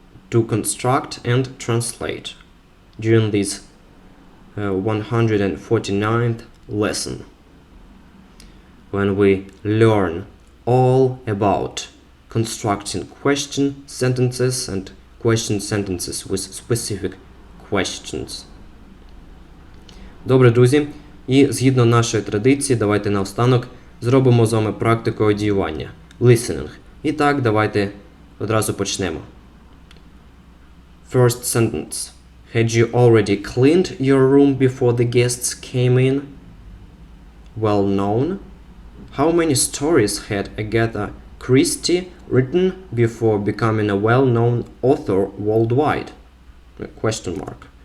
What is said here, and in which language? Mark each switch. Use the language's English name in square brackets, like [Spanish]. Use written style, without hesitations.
[English] construct and translate during this 149th lesson, when we learn all about constructing question sentences and question sentences with specific questions. [Ukrainian] Добре, друзі. І згідно нашої традиції, давайте наостанок зробимо з вами практику одіювання. [English] Listening. [Ukrainian] І так, давайте одразу почнемо. [English] First sentence. Had you already cleaned your room before the guests came in? Well known. How many stories had Agatha Christie written before becoming a well-known author worldwide? Question mark.